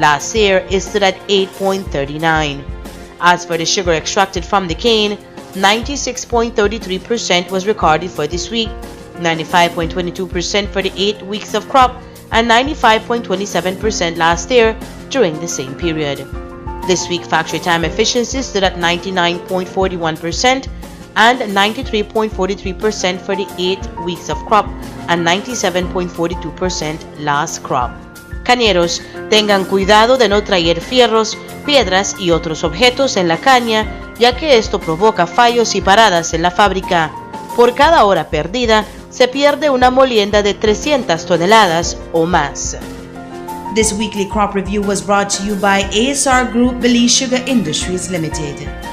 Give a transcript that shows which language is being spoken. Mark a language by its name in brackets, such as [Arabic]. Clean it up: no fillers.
[English] Last year, it stood at 8.39. As for the sugar extracted from the cane, 96.33% was recorded for this week, 95.22% for the 8 weeks of crop, and 95.27% last year during the same period. This week, factory time efficiency stood at 99.41% and 93.43% for the 8 weeks of crop and 97.42% last crop. [Spanish] Cañeros, tengan cuidado de no traer fierros, piedras y otros objetos en la caña, ya que esto provoca fallos y paradas en la fábrica. Por cada hora perdida, se pierde una molienda de 300 toneladas o más. [English] This weekly crop review was brought to you by ASR Group, Belize Sugar Industries Limited.